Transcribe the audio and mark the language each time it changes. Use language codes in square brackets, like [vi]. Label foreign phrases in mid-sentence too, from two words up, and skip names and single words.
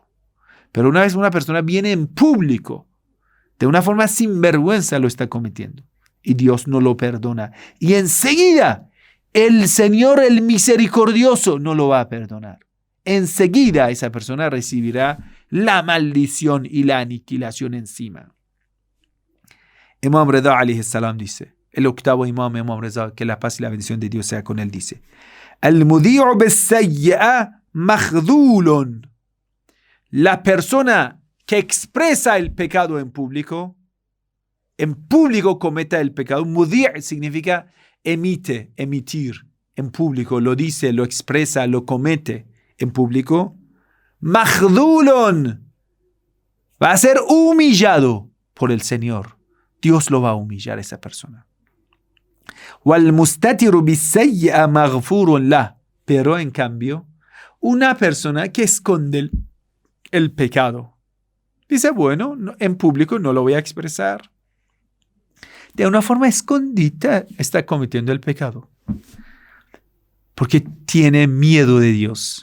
[es] Pero una vez una persona viene en público, de una forma sinvergüenza lo está cometiendo. Y Dios no lo perdona. Y enseguida, el Señor, el misericordioso, no lo va a perdonar. Enseguida esa persona recibirá la maldición y la aniquilación encima. Imam Reza [ar] عليه السلام [es] dice, el octavo imam Reza, que la paz y la bendición de Dios sea con él, dice: [ar] المذيع بالسيئة مخذول. [es] La persona que expresa el pecado en público cometa el pecado. Mudi' significa emitir en público, lo dice, lo expresa, lo comete en público. Maghdulun, va a ser humillado por el Señor. Dios lo va a humillar a esa persona. [ar] والمستتر بالسيئة مغفور له. [es] Pero en cambio, una persona que esconde el pecado dice, bueno, en público no lo voy a expresar. De una forma escondida está cometiendo el pecado, porque tiene miedo de Dios.